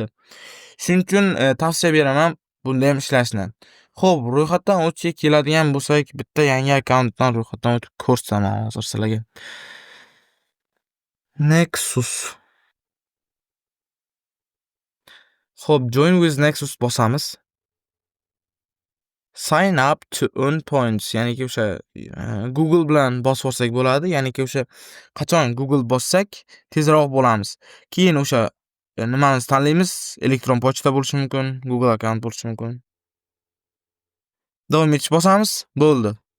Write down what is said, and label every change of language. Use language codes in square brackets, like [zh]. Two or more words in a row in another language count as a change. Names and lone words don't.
[uz] Shuning uchun tavsiya beraman bunda ham ishlashni. Xo'p, ro'yxatdan o'tishga keladigan bo'lsak, bitta yangi akkauntdan ro'yxatdan o'tib ko'rsaman hozir sizlarga. Nexus. Xo'p, [en] join with Nexus bosamiz. Sign up to earn points, [uz] ya'niki o'sha Google bilan bosib olsak bo'ladi. Ya'niki o'sha qachon Google bossak tezroq bo'lamiz. Keyin o'sha nimamizni tanlaymiz. Elektron pochta bo'lishi mumkin, [en] Google account [uz] bo'lishi mumkin. Davom etish bosamiz. Bo'ldi.